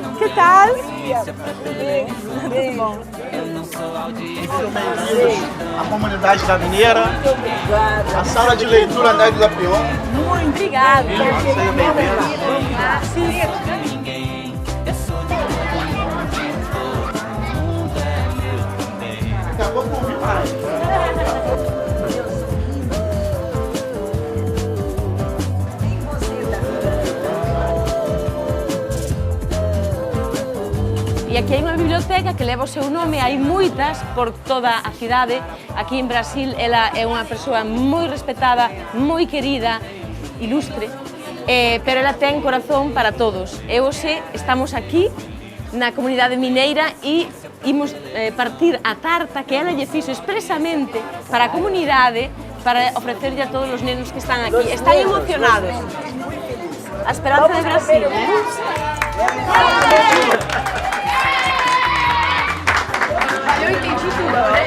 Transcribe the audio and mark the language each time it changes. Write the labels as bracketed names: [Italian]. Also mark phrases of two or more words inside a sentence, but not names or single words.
[Portuguese] tal? Tudo bom. A comunidade da Mineira, a sala de leitura Nélida Pinhon. Muito obrigada. Seja bem-vindo. Acabou com o pai. [Galician] E aquí hai unha biblioteca que leva o seu nome, hai moitas por toda a cidade. Aquí en Brasil ela é unha persoa moi respetada, moi querida, ilustre, pero ela ten corazón para todos. E hoxe estamos aquí na comunidade mineira e imos partir a tarta que ela lle fixo expresamente para a comunidade para ofrecerlle a todos os nenos que están aquí. Están emocionados. A esperanza de Brasil, [Portuguese] Eu entendi tudo, né?